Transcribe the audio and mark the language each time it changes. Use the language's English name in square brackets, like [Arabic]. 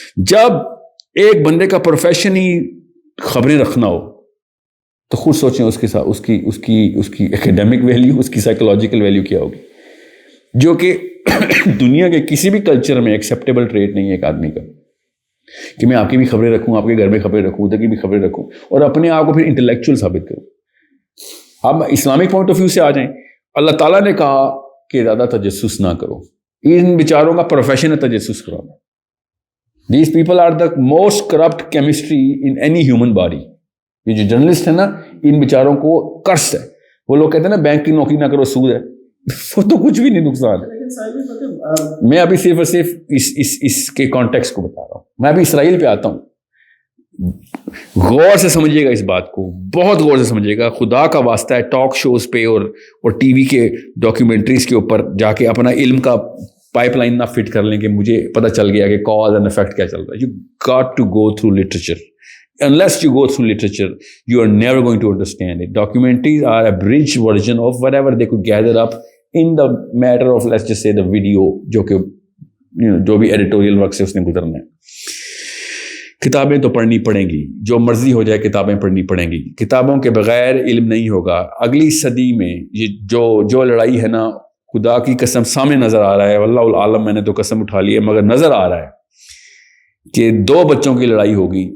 [Urdu] جب ایک بندے کا پروفیشن ہی خبریں رکھنا ہو تو خود سوچیں اس کے ساتھ اس کی ایکیڈیمک ویلیو, اس کی سائیکولوجیکل ویلیو کیا ہوگی, جو کہ دنیا کے کسی بھی کلچر میں ایکسیپٹیبل ٹریٹ نہیں ہے ایک آدمی کا, کہ میں آپ کی بھی خبریں رکھوں, آپ کے گھر میں خبریں رکھوں, ادھر کی بھی خبریں رکھوں, اور اپنے آپ کو پھر انٹلیکچوئل ثابت کروں. اب اسلامک پوائنٹ آف ویو سے آ جائیں. اللہ تعالیٰ نے کہا کہ زیادہ تجسس نہ کرو, ان بیچاروں کا پروفیشن ہے تجسس کرانا. [English] These people are the most corrupt chemistry in any human body. [Urdu] یہ جو جرنلسٹ ہیں نا, ان بیچاروں کو کرس ہے. وہ لوگ کہتے ہیں نا بینک کی نوکری نہ کرو, سود ہے, وہ تو کچھ بھی نہیں نقصان ہے. میں ابھی صرف اور صرف اس کے کانٹیکسٹ کو بتا رہا ہوں. میں ابھی اسرائیل پہ آتا ہوں. غور سے سمجھیے گا اس بات کو, بہت غور سے سمجھیے گا. خدا کا واسطہ ہے ٹاک شوز پہ اور TV کے ڈاکیومنٹریز کے اوپر جا کے اپنا علم کا پائپ لائن نہ فٹ کر لیں کہ مجھے پتہ چل گیا کہ کاز اینڈ افیکٹ کیا چل رہا ہے. [English] You got to go through literature. Unless you go through literature, you are never going to understand it. Documentaries are a bridge version of whatever they could gather up in the matter of, let's just say, the video, [Urdu] جو کہ جو بھی editorial work سے اس نے گزرنا ہے. کتابیں تو پڑھنی پڑیں گی, جو مرضی ہو جائے کتابیں پڑھنی پڑیں گی. کتابوں کے بغیر علم نہیں ہوگا. اگلی صدی میں یہ جو لڑائی ہے نا, خدا کی قسم سامنے نظر آ رہا ہے, واللہ العالم, میں نے تو قسم اٹھا لی ہے, مگر نظر آ رہا ہے کہ 2 بچوں کی لڑائی ہوگی.